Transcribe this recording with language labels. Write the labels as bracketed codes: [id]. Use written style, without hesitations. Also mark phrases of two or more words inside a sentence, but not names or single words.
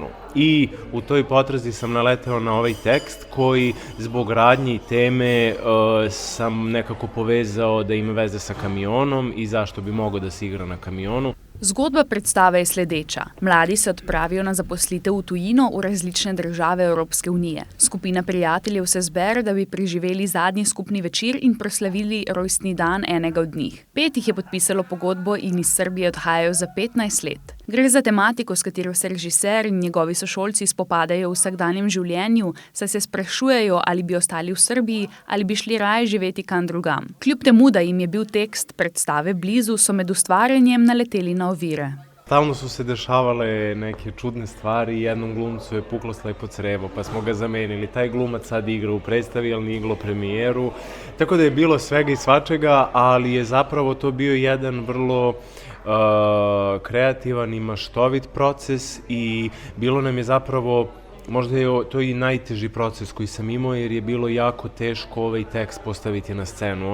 [sr] I u toj potrazi sam naleteo na ovaj tekst koji zbog radnje i teme sam nekako povezao da ima veze sa kamionom i zašto bi mogao da se igra na kamionu. [sl] Zgodba predstave je sledeča. Mladi se odpravijo na zaposlitev v tujino v različne države Evropske unije. Skupina prijateljev se zbere, da bi preživeli zadnji skupni večer in proslavili rojstni dan enega od njih. 5 jih je podpisalo pogodbo in iz Srbije odhajajo za 15 let. Gre za tematiko, s katero se režiser in njegovi sošolci spopadajo v vsakdanjem življenju, saj se sprašujejo, ali bi ostali v Srbiji ali bi šli raje živeti kam drugam. Kljub temu, da jim je bil tekst predstave blizu, so med ustvarjanjem naleteli na ovire. [sr] Stalno su se dešavale neke čudne stvari i jednom glumcu je puklo slepo crevo, pa smo ga zamenili. Taj glumac sad igra u predstavi, ali nije igrao premijeru. Tako da je bilo svega i svačega, ali je zapravo to bio jedan vrlo kreativan i maštovit proces i bilo nam je zapravo, možda je to i najteži proces koji sam imao jer je bilo jako teško ovaj tekst postaviti na scenu.